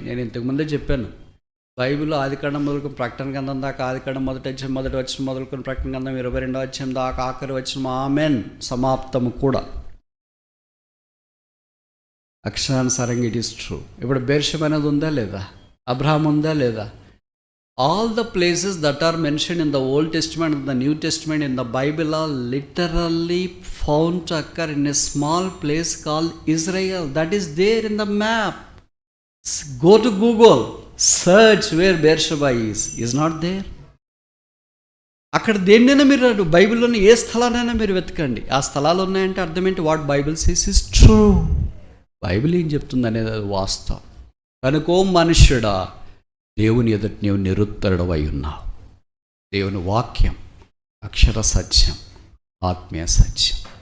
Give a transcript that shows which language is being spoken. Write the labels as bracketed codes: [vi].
[te] నేను ఇంతకుముందే చెప్పాను బైబిల్ ఆదికాండం మొదలుకొని ప్రకటన గ్రంథం దాకా, ఆదికాండం మొదటి వచ్చిన మొదలుకొని ప్రకటన గ్రంథం 22వ అధ్యాయం దాకా ఆఖరి వచ్చిన ఆమెన్ సమాప్తము కూడా అక్షరానుసారంగా [en] It is true. [te] ఇప్పుడు బేర్షెబ అనేది ఉందా లేదా, అబ్రహాం ఉందా లేదా? [en] All the places that are mentioned in the Old Testament and the New Testament in the Bible are literally found to occur in a small place called Israel. That is there in the map. Go to Google, search where Beersheba is not there. [te] అక్కడ దేన్నైనా మీరు బైబిల్లోని ఏ స్థలానైనా మీరు వెతకండి, ఆ స్థలాలు ఉన్నాయంటే అర్థం ఏంటి? [en] What Bible says is true. [te] Bible ఏం చెప్తుంది అనేది అది వాస్తవం. కనుకో మనుష్యుడా దేవుని ఎదుట నీవు నిరుత్తరుడవై ఉన్నావు. దేవుని వాక్యం అక్షర సత్యం, ఆత్మీయ సత్యం.